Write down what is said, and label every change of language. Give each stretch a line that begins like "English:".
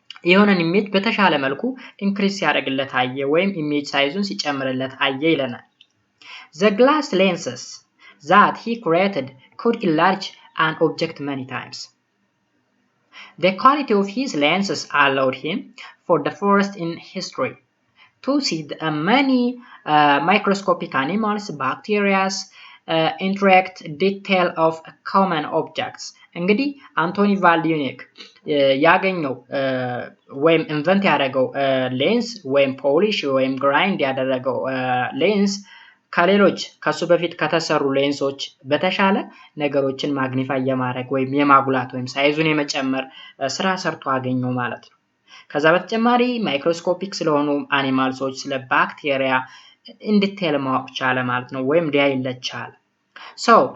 Amharic: የሆነን ኢሜጅ በተሻለ መልኩ ኢንክሪዝ ሲያደርግለት አየ ወይም ኢሜጅ ሳይዙን ሲጨምርለት አየ ይለናል።
English: The glass lenses that he created could enlarge an object many times. The quality of his lenses allowed him, for the first in history, to see many microscopic animals, bacteria, interact detail of common objects.
Amharic: እንግዲህ አንቶኒ ቫን ሊዩኒክ ያገኘው ወይም ኢንቨንት ያደረገው ሌንስ ወይም ፖሊሽ ወይም ግራይንድ ያደረገው ሌንስ ከሌሎች ከሱ በፊት ከተሰሩ ሌንሶች በተሻለ ነገሮችን ማግኒፋይ የማድረግ ወይም የማጉላት ወይም ሳይዙን የመጨመር ስራ ሰርቶ አገኘው ማለት ነው። ከዛ በተጨማሪ ማይክሮስኮፒክ ስለሆኑ አኒማልሶች ስለ ባክቴሪያ ኢንዲቴል ማወቅ ቻለ ማለት ነው ወይም ሊያይለት ቻለ። So